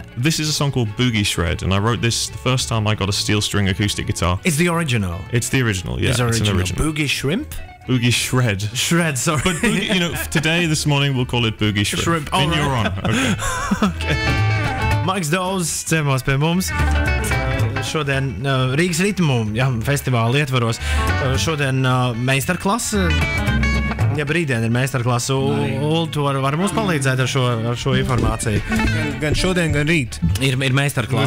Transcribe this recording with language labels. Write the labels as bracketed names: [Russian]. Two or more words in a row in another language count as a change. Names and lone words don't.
[English] This is a song called Boogie Shred, and I wrote this the first time I got a steel string acoustic guitar. It's the original. It's the original. Yeah, it's an original. Boogie Shrimp. Boogie Shred. Sorry. But boogie, you know, today, this morning, we'll call it Boogie Shrimp. All in your honor. Okay. [Latvian] Mike Dawes ciemos pie mums. Šodien Rīgas Ritmu festivāla ietvaros. Šodien meistarklase. Ja brīdien ir meistarklasa, tu var mums palīdzēt ar šo informāciju. Gan šodien, gan rīt. Ir meistarklasa.